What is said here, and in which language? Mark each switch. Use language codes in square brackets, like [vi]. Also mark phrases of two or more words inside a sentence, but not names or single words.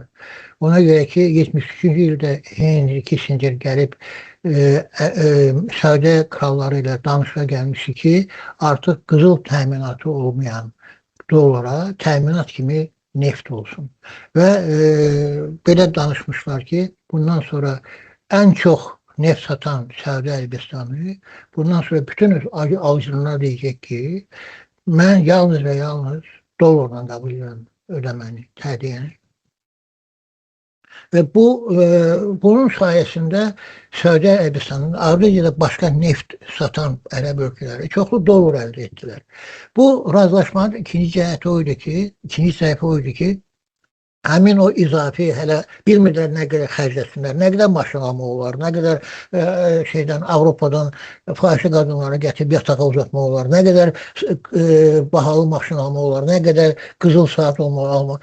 [az] Ona görə ki, 73-cü ildə Henry Kissinger gəlib Səudiyyə kralları ilə danışığa gəlmişdi ki, artıq qızıl təminatı olmayan dollara təminat kimi neft olsun. Və belə danışmışlar ki, [tr] bundan sonra en çok neft satan Suudi Arabistan'ı bundan sonra bütün alıcılar diyecek ki ben yalnız ve yalnız dolarla kabul ediyorum ödemeni, tədiyeni. Ve bunun sayesinde Suudi Arabistan'ın ardınca da başka neft satan Arap ülkeleri çoklu dolar elde ettiler. [az] Bu razılaşmanın ikinci cəhəti oydu ki, ikinci sayfa oydu ki, həmin o izafi hələ bilmirlər nə qədər xərcləsinlər, nə qədər maşın almaq olar, nə qədər şeydən Avropadan fahişə qadınları gətirib yatağa uzatmaq olar, nə qədər bahalı maşın almaq olar, nə qədər qızıl saat almaq.